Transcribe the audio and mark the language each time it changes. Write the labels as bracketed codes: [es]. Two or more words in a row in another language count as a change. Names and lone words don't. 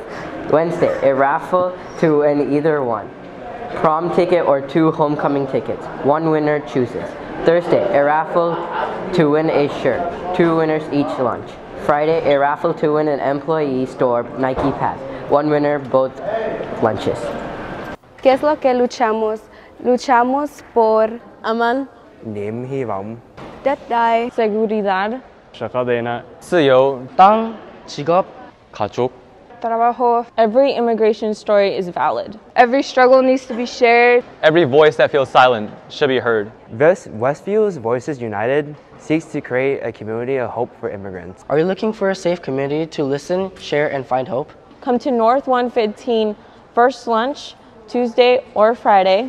[en] Wednesday, a raffle to win either one. Prom ticket or 2 homecoming tickets. 1 winner chooses. Thursday, a raffle to win a shirt. 2 winners each lunch. Friday, a raffle to win an employee store Nike pass. 1 winner both lunches. [es] ¿Qué es lo que luchamos? Luchamos por [vi] amal, niềm hy vọng, đất đai, [es] seguridad, sa cadena, [ko] 自由, 땅, 직업, 가족. [es] trabajo. [en] Every immigration story is valid. Every struggle needs to be shared. Every voice that feels silent should be heard. Thus, Westview's Voices United seeks to create a community of hope for immigrants. Are you looking for a safe community to listen, share, and find hope? Come to North 115 first lunch, Tuesday or Friday.